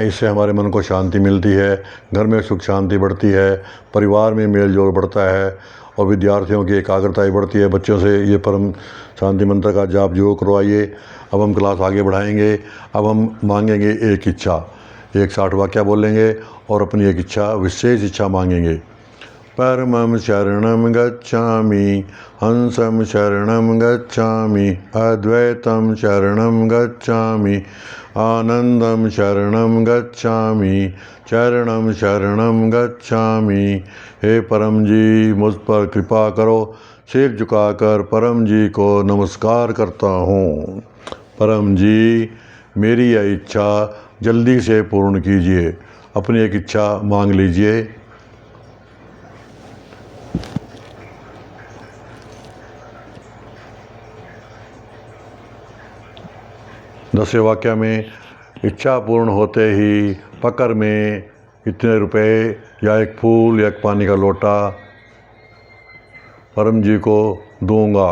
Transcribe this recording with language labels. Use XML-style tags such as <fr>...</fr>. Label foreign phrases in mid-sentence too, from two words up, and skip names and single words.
<hi>इससे हमारे मन को शांति मिलती है, घर में सुख शांति बढ़ती है, परिवार में मेल जोल बढ़ता है और विद्यार्थियों की एकाग्रता बढ़ती है। बच्चों से ये परम शांति मंत्र का जाप जो करवाइए। अब हम क्लास आगे बढ़ाएंगे। अब हम मांगेंगे एक इच्छा, 160 वाक्य बोलेंगे और अपनी एक इच्छा, विशेष इच्छा मांगेंगे।</hi> <sa>परमं शरणं गच्छामि, हंसं शरणं गच्छामि, अद्वैतं शरणं गच्छामि, आनंदं शरणं गच्छामि, चरणं शरणं गच्छामि।</sa> <hi>हे परम जी, मुझ पर कृपा करो। सिर झुकाकर परम जी को नमस्कार करता हूँ। परम जी, मेरी यह इच्छा जल्दी से पूर्ण कीजिए। अपनी एक इच्छा मांग लीजिए। दसवें वाक्य में इच्छा पूर्ण होते ही पकर में इतने रुपए या एक फूल या एक पानी का लोटा परम जी को दूंगा।</hi>